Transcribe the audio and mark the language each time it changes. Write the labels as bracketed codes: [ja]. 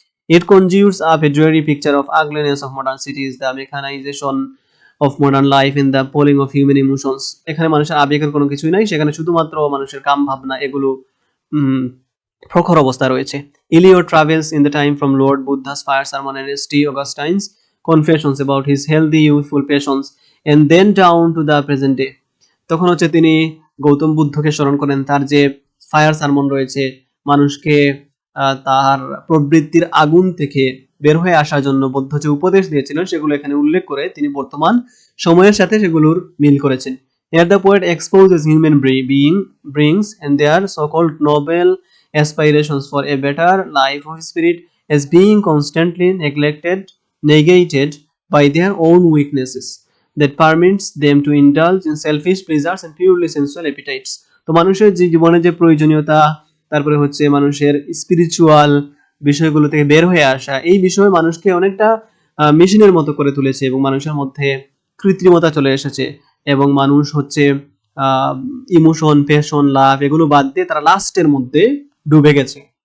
[en] It conjures up a dreary picture of ugliness of modern cities, the mechanization of modern life in the polling of human emotions। [bn] এখানে মানুষের আবেগের কোনো কিছুই নাই, সেখানে শুধুমাত্র মানুষের কাম ভাবনা এগুলো প্রখর অবস্থা রয়েছে। [en] Eliot travels in the time from Lord Buddha's fire sermon and St. Augustine's confessions about his healthy youthful passions and then down to the present day। [bn] তখন হচ্ছে তিনি গৌতম বুদ্ধকে স্মরণ করেন, তার যে ফায়ার সারমন রয়েছে, মানুষকে তার প্রবৃত্তির আগুন থেকে বের হয়ে আসার জন্য বুদ্ধ যে উপদেশ দিয়েছিলেন সেগুলো এখানে উল্লেখ করে তিনি বর্তমান সময়ের সাথে সেগুলোর মিল করেছেন। [en] Here the poet exposes human beings and their so-called noble aspirations for a better life of spirit as being constantly neglected, negated by their own weaknesses that permits them to indulge in selfish pleasures and purely sensual appetites। [bn] তো মানুষের যে জীবনে যে প্রয়োজনীয়তা, তারপরে হচ্ছে মানুষের spiritual বিষয়গুলো থেকে বের হয়ে আসা, এই বিষয়ে মানুষকে অনেকটা মেশিনের মতো করে তুলেছে এবং মানুষের মধ্যে কৃত্রিমতা চলে এসেছে এবং মানুষ হচ্ছে ইমোশন, প্যাশন, লাভ এগুলো বাদ দিয়ে তারা লাস্টের মধ্যে ডুবে গেছে।